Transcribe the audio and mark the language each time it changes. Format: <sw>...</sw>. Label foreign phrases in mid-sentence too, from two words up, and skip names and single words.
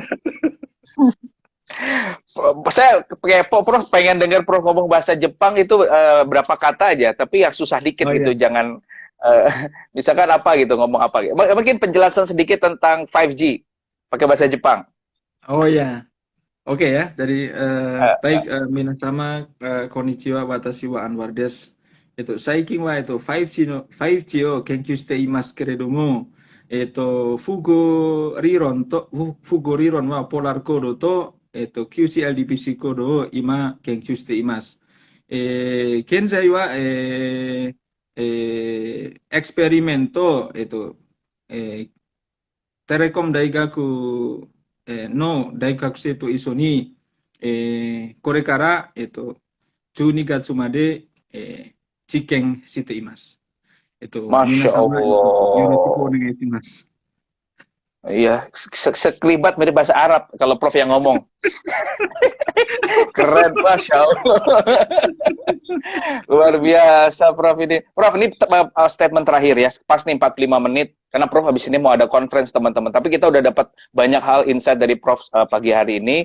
<id>Saya kepo, Prof, pengen dengar Prof ngomong bahasa Jepang itu berapa kata aja, tapi yang susah dikit Oh gitu, iya. jangan eh, misalkan apa gitu, ngomong apa gitu. Mungkin penjelasan sedikit tentang 5G pakai bahasa Jepang. Oh iya. Oke ya. Jadi Eh,</id> <ja>baik 皆様こんにちは私はAnwarです. 最近は、5Gを研究していますけれども、複合理論はポラーコードと、QCL-DPC コードを今研究しています。現在は、エクスペリメント、テレコム大学、の大学生と一緒に、これから、12月まで、実験しています。皆</ja> <ar>Masya</ar> <ja>様、よろしくお</ja> <ar>Allah.</ar> <ja>願いします。</ja> <id>Iya, sekelibat mirip bahasa Arab kalau Prof yang ngomong. Keren,</id> <ar>ما شاء الله.</ar> <id>Luar biasa, Prof ini. Prof, ini statement terakhir ya. Pas nih 45 menit. Karena Prof habis ini mau ada conference, teman-teman. Tapi kita udah dapat banyak hal insight dari Prof pagi hari ini.</id>